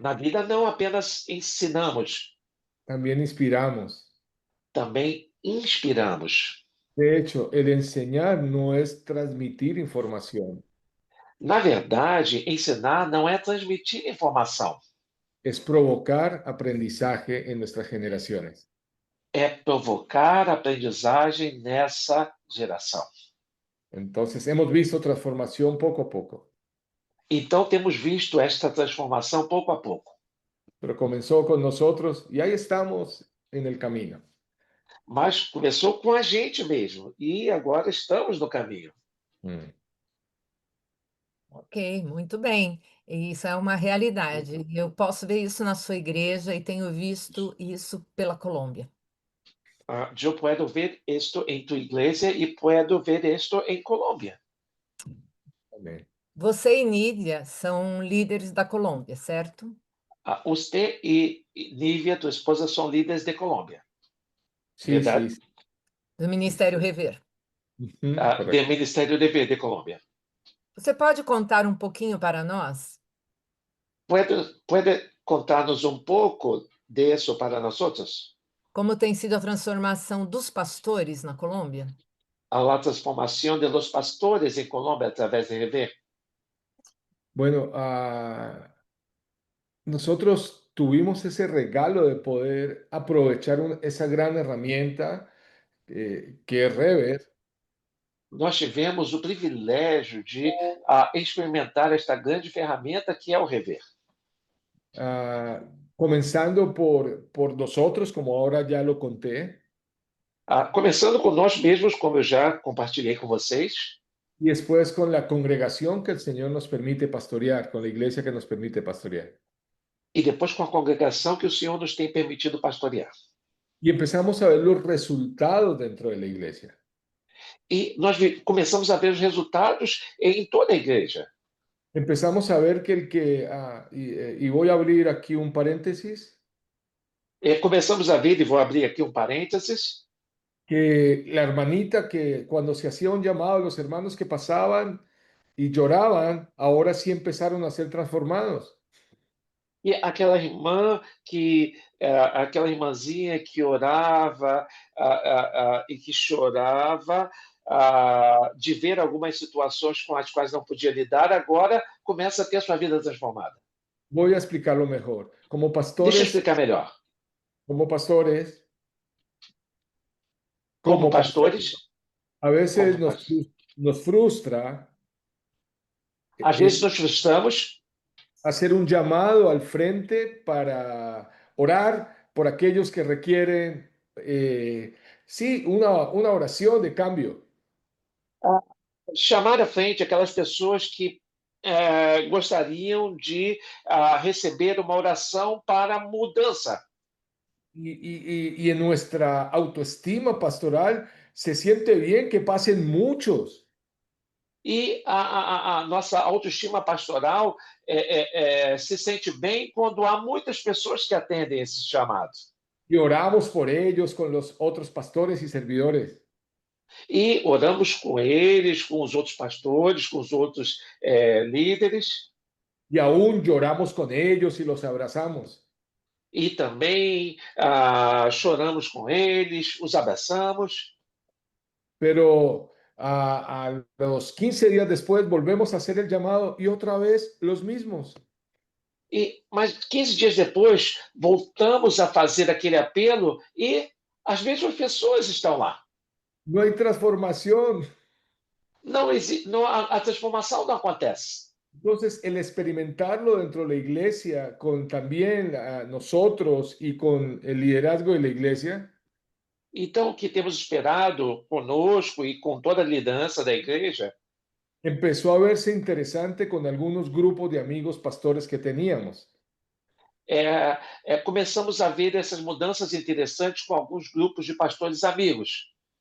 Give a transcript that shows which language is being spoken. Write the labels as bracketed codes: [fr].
[pt] Na vida não apenas ensinamos, [es] también inspiramos. [pt] também inspiramos. [es] De hecho, el enseñar no es transmitir información, [pt] Na verdade, ensinar não é transmitir informação, [es] es provocar aprendizaje en nuestras generaciones. [pt] é provocar aprendizagem nessa geração. [es] Entonces, hemos visto transformación poco a poco, [pt] Então, temos visto esta transformação pouco a pouco, [es] pero comenzó con nosotros y ahí estamos en el camino. [pt] mas começou com a gente mesmo e agora estamos no caminho. Mm. Ok, muito bem. E isso é uma realidade. Eu posso ver isso na sua igreja e tenho visto isso pela Colômbia. [es] Yo puedo ver esto en tu iglesia y puedo ver esto en Colombia. Amén. [pt] Você e Nídia são líderes da Colômbia, certo? [es] Usted y Nívia, tu esposa, son líderes de Colombia, Sí, sí, ¿verdad? sí. [pt] Do Ministério Rever. Ujú, [es] Del correcto. Ministerio de Colombia. [pt] Você pode contar um pouquinho para nós? [es] ¿Puede contarnos un poco de eso para nosotros? [pt] Como tem sido a transformação dos pastores na Colômbia? [es] A la transformación de los pastores en Colombia a través de Rever. Bueno, nosotros tuvimos ese regalo de poder aprovechar esa gran herramienta que es Rever. [pt] Nós tivemos o privilégio de experimentar esta grande ferramenta que é o Rever. [es] comenzando por nosotros, como ahora ya lo conté, [pt] Começando com nós mesmos, como eu já compartilhei com vocês, [es] y después con la congregación que el Señor nos permite pastorear, con la iglesia que nos permite pastorear. [pt] e depois com a congregação que o Senhor nos tem permitido pastorear. [es] Y empezamos a ver los resultados dentro de la iglesia. [pt] E nós começamos a ver os resultados em toda a igreja. [es] Empezamos a ver que y voy a abrir aquí un paréntesis, [pt] Começamos a ver, e vou abrir aqui um parênteses, [es] que la hermanita que cuando se hacía un llamado, los hermanos que pasaban y lloraban, ahora sí empezaron a ser transformados. [pt] e aquela irmã que, aquela irmãzinha que orava e que chorava de ver algumas situações com as quais não podia lidar, agora começa a ter sua vida transformada. [es] Voy a explicarlo mejor. [pt] Deixa eu explicar melhor. [es] Como pastores, Como como pastores, pastores, a veces como nos frustra [pt] às vezes nos frustramos [es] hacer un llamado al frente para orar por aquellos que requieren, sí, una oración de cambio. [pt] chamar à frente aquelas pessoas que gostariam de receber uma oração para mudança. [es] Y en nuestra autoestima pastoral se siente bien que pasen muchos. [pt] E a nossa autoestima pastoral se sente bem quando há muitas pessoas que atendem esses chamados. [es] Y oramos por ellos con los otros pastores y servidores. [pt] E oramos com eles, com os outros pastores, com os outros líderes, [es] Y aún lloramos con ellos y los abrazamos. [pt] e também choramos com eles, os abraçamos. [es] Pero a los 15 días después volvemos a hacer el llamado y otra vez los mismos. [pt] Mas 15 dias depois, voltamos a fazer aquele apelo e as mesmas pessoas estão lá. [es] No hay transformación. [pt] Não, a transformação não acontece. [es] Entonces, el experimentarlo dentro de la iglesia, con también nosotros y con el liderazgo de la iglesia, [pt] Então, o que temos esperado conosco e com toda a liderança da igreja, [es] empezó a verse interesante con algunos grupos de amigos pastores que teníamos. [pt] começamos a ver essas mudanças interessantes com alguns grupos de pastores amigos.